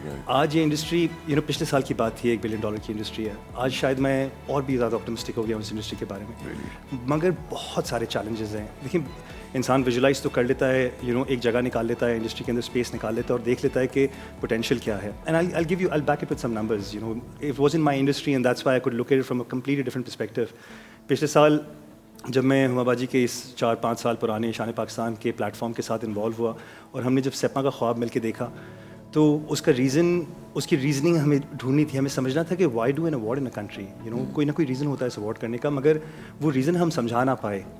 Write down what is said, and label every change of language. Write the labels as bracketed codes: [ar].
[ur] آج یہ انڈسٹری پچھلے سال کی بات تھی $1 بلین کی انڈسٹری ہے. آج شاید میں اور بھی زیادہ آپٹمسٹک ہو گیا ہوں اس انڈسٹری کے بارے میں, مگر بہت سارے چیلنجز ہیں. دیکھیں, انسان ویژولائز تو کر لیتا ہے, ایک جگہ نکال لیتا ہے انڈسٹری کے اندر, اسپیس نکال لیتا ہے اور دیکھ لیتا ہے کہ پوٹینشیل کیا ہے. [en] And I'll give you, I'll back it with some numbers. It was in my industry and that's why I could look at it from a completely different perspective. [ur] پچھلے سال جب میں ہما باجی کے اس 4-5 سال پرانے شان پاکستان کے پلیٹ فارم کے ساتھ انوالو ہوا, اور ہم نے جب سیپما کا خواب مل کے دیکھا, تو اس کا اس کی ریزننگ ہمیں ڈھونڈنی تھی. ہمیں سمجھنا تھا کہ [en] Why do an award in a country. [ur] کوئی نہ کوئی ریزن ہوتا ہے اس اوارڈ کرنے کا, مگر وہ ریزن ہم سمجھا نہ پائے.